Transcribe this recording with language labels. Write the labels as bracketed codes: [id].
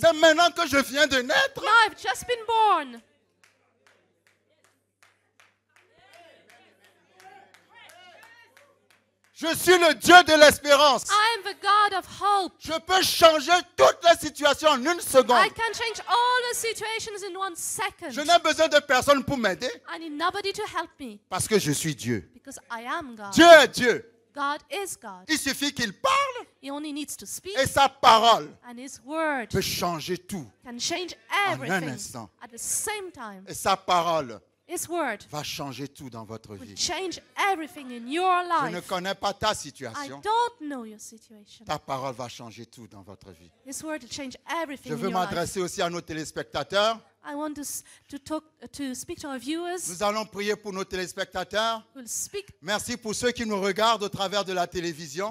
[fr] C'est maintenant que je viens de naître. [en] Now I've just been born. [fr] Je suis le Dieu de l'espérance. [en] I am the God of hope. [fr] Je peux changer toutes les situations en une seconde. [en] I can change all the situations in 1 second. [fr] Je n'ai besoin de personne pour m'aider [en] I need nobody to help me [fr] parce que je suis Dieu. [en] because I am God. [fr] Dieu est Dieu. [en] God is God. [fr] Il suffit qu'il parle [en] He only needs to speak, [fr] et sa parole [en] and His word [fr] peut changer tout. [en] can change [fr] un [en] everything [fr] instant. [en] at the same time. [fr] Et sa parole [en] His word [fr] va changer tout dans votre [en] will [fr] vie. [en] change everything in your [fr] Je ne [en] life. [fr] connais pas ta [en] I [fr] situation. [en] don't know your situation. [fr] Ta parole va changer tout dans votre vie. [en] His word will change everything [fr] Je [en] in [fr] veux [en] your life. [fr] m'adresser aussi à nos téléspectateurs. [en] I want to speak to our viewers. [fr] Nous allons prier pour nos téléspectateurs. [en] We'll speak. [fr] Merci pour ceux qui nous regardent au travers de la télévision.